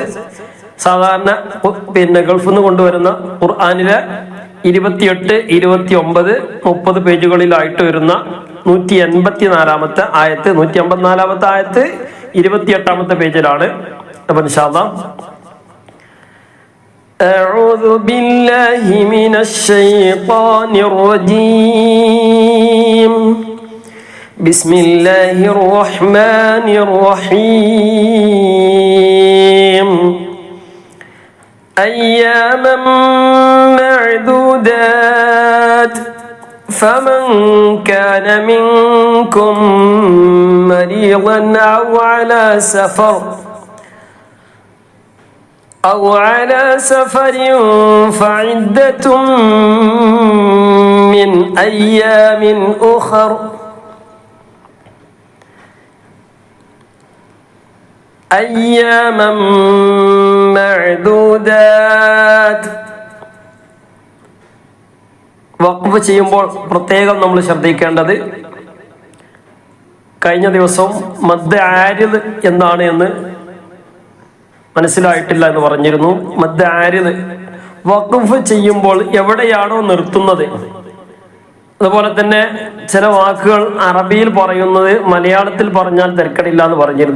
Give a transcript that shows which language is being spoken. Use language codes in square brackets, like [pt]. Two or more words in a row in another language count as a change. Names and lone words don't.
[ml] സാധാരണ ഗൾഫിൽ നിന്ന് കൊണ്ടുവരുന്ന ഖുർആനിലെ 28, 29, 30 പേജുകളിലായിട്ട് വരുന്ന 184ാമത്തെ ആയത്ത്. 154ാമത്തെ ആയത്ത് 28ാമത്തെ പേജിലാണ്. അപ്പൊ [ar] إن شاء الله أعوذ بالله من الشيطان الرجيم. بسم الله الرحمن الرحيم. أياما معدودات فمن كان منكم مريضا أو على سفر فعدة من أيام أخر أياما معدودات. [ml] വഖഫ് ചെയ്യുമ്പോൾ പ്രത്യേകം നമ്മൾ ശ്രദ്ധിക്കേണ്ടത്, കഴിഞ്ഞ ദിവസവും [ar] مد عارض [ml] എന്താണ് എന്ന് മനസ്സിലായിട്ടില്ല എന്ന് പറഞ്ഞിരുന്നു. [ar] مد عارض [ml] വഖഫ് ചെയ്യുമ്പോൾ എവിടെയാണോ നിർത്തുന്നത്, അതുപോലെ തന്നെ ചില വാക്കുകൾ അറബിയിൽ പറയുന്നത് മലയാളത്തിൽ പറഞ്ഞാൽ തിരക്കടില്ല എന്ന് പറഞ്ഞിരുന്നു.